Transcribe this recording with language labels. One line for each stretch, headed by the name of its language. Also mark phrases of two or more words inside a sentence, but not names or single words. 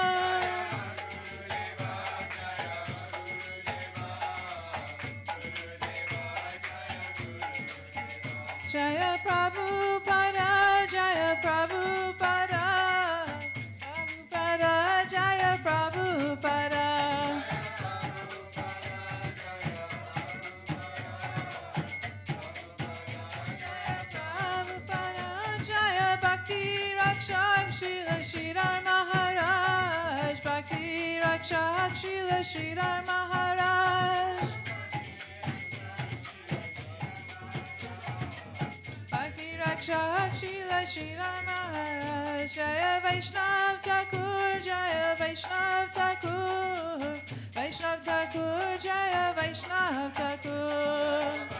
Sanskrit: Jaya Prabhupada, Jaya Prabhupada, Prabhupada, Jaya Prabhupada. Prabhupada, Jaya Bhakti Rakshak, Srila Sridhar Maharaj, Bhakti Rakshak, Srila Sridhar Maharaj. Rakshak Srila Sridhar Maharaj Jaya Vaishnav Thakur Jaya Vaishnav Thakur Vaishnav Thakur Jaya Vaishnav Thakur